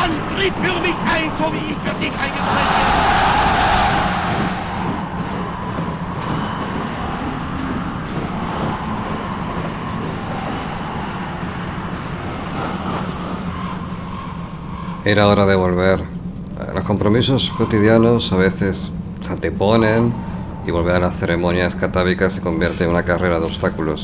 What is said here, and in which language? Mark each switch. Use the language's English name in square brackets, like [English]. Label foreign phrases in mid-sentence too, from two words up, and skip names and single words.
[German] Tritt für mich ein, so wie ich für dich eingetreten bin. [Spanish] Era hora de volver. Los compromisos cotidianos a veces se anteponen y volver a las ceremonias catábicas se convierte en una carrera de obstáculos.